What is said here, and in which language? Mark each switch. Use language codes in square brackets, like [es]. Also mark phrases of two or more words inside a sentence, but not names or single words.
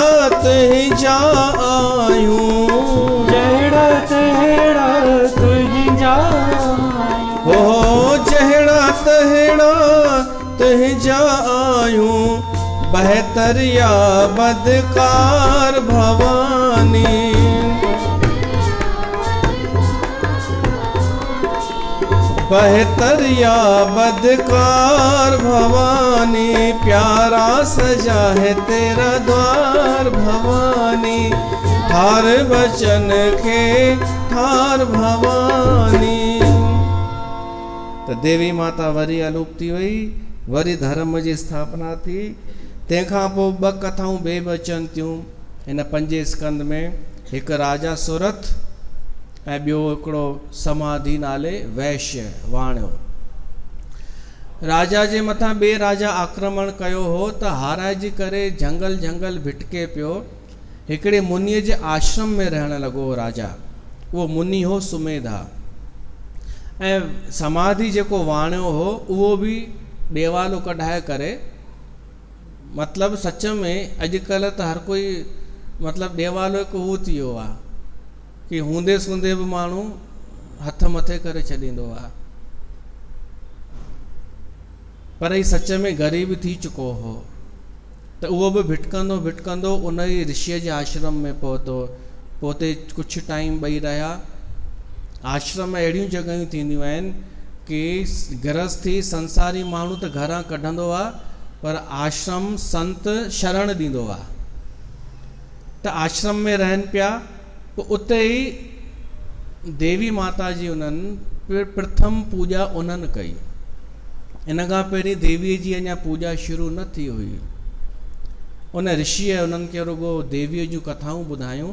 [sd] तुंहिं जा आयूं, जहिड़ा तहिड़ा तुंहिं जा आयूं। हो जहिड़ा तहिड़ा तुंहिं जा आयूं। बहतर या बदकार भवानी, बहतर या बदकार भवानी। [hi] प्यारा सजा है तेरा द्वार भवानी, [sd] ठार बचन खे ठार भवानी। तो देवी माता वरी अलूप थी वई, वरी धर्म जी स्थापना थी। तंहिंखां पोइ ॿ कथाऊं ॿिए बि अचनि थियूं हिन 5 स्कंद में। हिकु राजा सुरथ ऐं ॿियो हिकिड़ो समाधि नाले वैश्य वाणियो। राजा जे मथां ॿिए राजा आक्रमण कयो हो त हाराइजी करे झंगल झंगल भिटके पियो। हिकिड़े मुनीअ जे आश्रम में रहण लॻो राजा। उहो मुनी हो सुमेधा। ऐं समाधि जेको वाणियो हो उहो बि ॾेवालो कढाए करे, मतिलबु सच में अॼुकल्ह त हर कोई मतिलबु ॾेवालो हिकु उहो थी वियो आहे कि हूंदे सूंदे बि माण्हू हथ मथे करे छॾींदो आहे। पर ही सच में ग़रीब थी चुको हो। त उहो बि भिटकंदो भिटकंदो उन ई ऋषिअ जे आश्रम में पहुतो। पोइ कुझु टाइम ॿई रहिया। आश्रम में अहिड़ियूं जॻहियूं थींदियूं आहिनि कि गृहस्थी संसारी माण्हू त घरां कढंदो आहे, पर आश्रम संत शरण ॾींदो आहे। त आश्रम में रहनि पिया। पोइ उते ई देवी माता जी उन्हनि प्रथम पूॼा उन्हनि कई। इन खां पहिरीं देवीअ जी अञा पूॼा शुरू न थी हुई। उन ऋषिअ उन्हनि खे रुॻो देवीअ जूं कथाऊं ॿुधायूं।